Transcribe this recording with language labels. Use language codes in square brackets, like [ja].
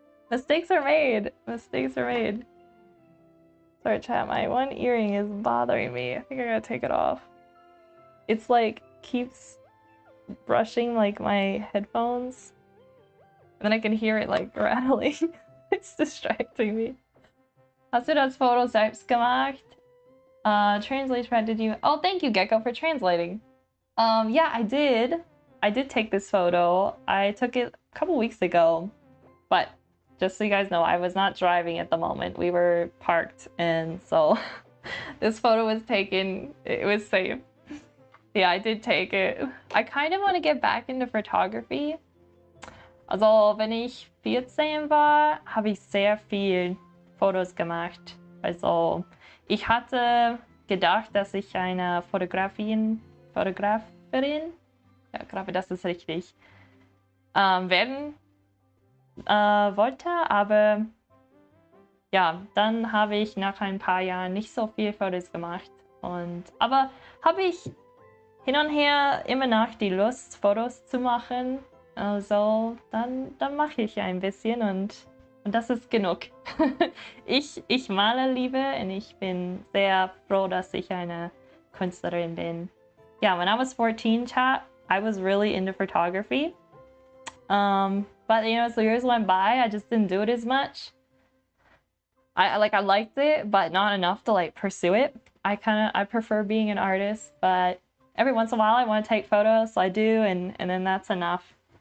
[en] Mistakes are made. Mistakes are made. Sorry, chat, my one earring is bothering me. I think I gotta take it off. It's like keeps brushing like my headphones, and then I can hear it like rattling. It's distracting me. [de] Hast du das Foto selbst gemacht? [en] Translation, did you? Oh, thank you, Gecko, for translating. Yeah, I did. I did take this photo. I took it a couple weeks ago, but just so you guys know, I was not driving at the moment. We were parked, and so this photo was taken. It was safe. Yeah, I did take it. I kind of want to get back into photography. [de] Also, wenn ich 14 war, habe ich sehr viel Fotos gemacht. Also, ich hatte gedacht, dass ich eine Fotografin, ja, glaube, das ist richtig, werden wollte, aber ja, dann habe ich nach ein paar Jahren nicht so viel Fotos gemacht. Aber habe ich hin und her immer noch die Lust, Fotos zu machen. Also, dann mache ich ein bisschen und das ist genug. Ich male lieber und ich bin sehr froh, dass ich eine Künstlerin bin. [en] Yeah, when I was 14, chat, I was really into photography. But you know, as the years went by, I just didn't do it as much. I liked it, but not enough to like pursue it. I prefer being an artist, but every once in a while I want to take photos, so I do, and then that's enough.